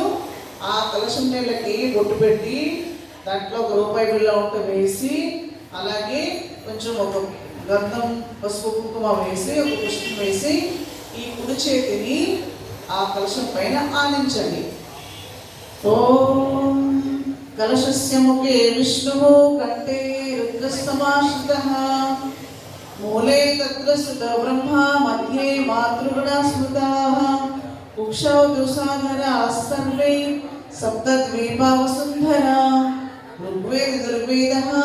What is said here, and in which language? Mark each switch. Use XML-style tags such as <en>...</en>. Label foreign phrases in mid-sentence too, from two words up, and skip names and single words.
<te>ఆ కలశం నీళ్ళకి బొట్టు పెట్టి దాంట్లో ఒక రూపాయి బిళ్ళ ఉంటే వేసి, అలాగే కొంచెం ఒక గంధం పసుపు కుంకుమ వేసి ఒక పుష్పం వేసి ఈ కుడి చేతిని ఆ కలశం పైన ఆనించండి.</te> <sa>ఓం कलशस्य मुखे विष्णुः कंठे रुद्रस्तमाश्रितः मूले तत्र सुतः ब्रह्मा मध्ये मातृगणा स्मृताः कुक्षौ दुसाधराः सर्वे सप्तद्वीपा वसुन्धरा ऋग्वेदः</sa>